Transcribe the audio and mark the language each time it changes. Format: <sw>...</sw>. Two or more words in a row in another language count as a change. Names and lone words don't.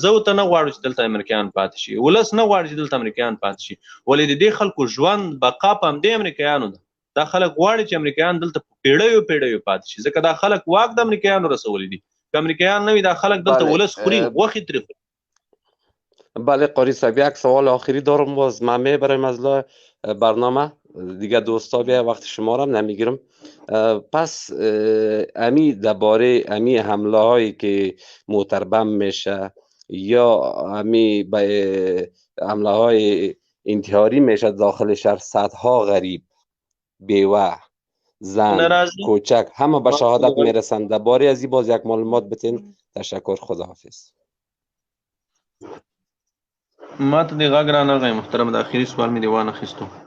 <ps>زه ورته نه غواړو چې دلته امریکایان پاتې شي، ولس نه غواړي چې دلته امریکایان پاتې شي، ولې د دې خلکو ژوند بقا په همدې امریکایانو ده. دا خلک غواړي چې امریکایان دلته په پیړیو پاتې شي، ځکه دا خلک واک د امریکایانو رسولی دي. که امریکایان نه وي دا خلک دلته ولس خوري، غوښې ترې خوري. بله قاری صاحب،</ps> <fa>یک سوال آخری دارم، باز من میبرم از برنامه دیگه. دوستا بیا وقت شما را نمیگیرم. پس امی درباره امی حمله هایی که موتربم میشه یا امی حمله های انتحاری میشه داخل شهر، صدها غریب، بیوه، زن، کوچک همه به شهادت میرسند. درباره از این باز یک معلومات بتین. تشکر. خداحافظ.</fa> <ps>ما ته د غږ رانغی محترم، د اخري سوال مې دی وانخیستو.</ps>